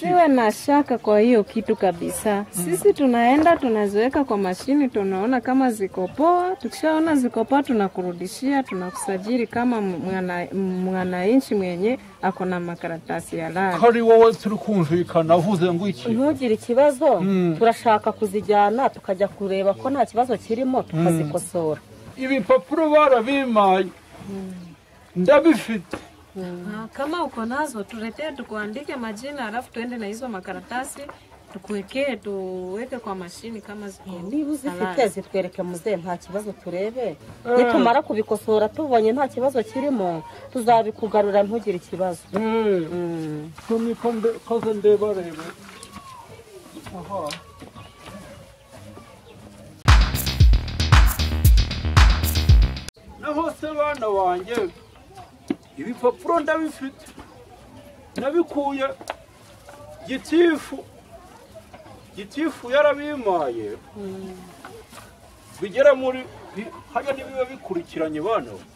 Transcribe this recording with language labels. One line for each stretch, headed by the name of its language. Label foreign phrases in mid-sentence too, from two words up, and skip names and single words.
Swahili: Siwe na shaka kwa hiyo kitu kabisa. Sisi tunaenda tunaziweka kwa mashini, tunaona kama ziko poa. Tukishaona ziko poa tunakurudishia, tunakusajili kama mwananchi mwenye ako na makaratasi ya lari.
Kinyarwanda: Kari wowe turi kumvikana uvuze ngo iki? Ntugire ikibazo, turashaka kuzijyana tukajya kureba ko nta kibazo kirimo tukazikosora. Ibipapuro barabimaye. Ndabifite.
Swahili: Kama uko nazo tuletee tukuandike majina alafu tuende na hizo makaratasi tukuwekee tuweke kwa mashini kama ziko.
Kinyarwanda: Niba uzifite zitwereke muze nta kibazo turebe. Nitumara kubikosora tubonye nta kibazo kirimo tuzabikugarura ntugire ikibazo. Tumi koze ndeba rebe. Aha. Naho se bana wanjye ibipapuro ndabifite nabikuye gitifu yarabimaye bigera muri hajya nibiba bikurikiranye bana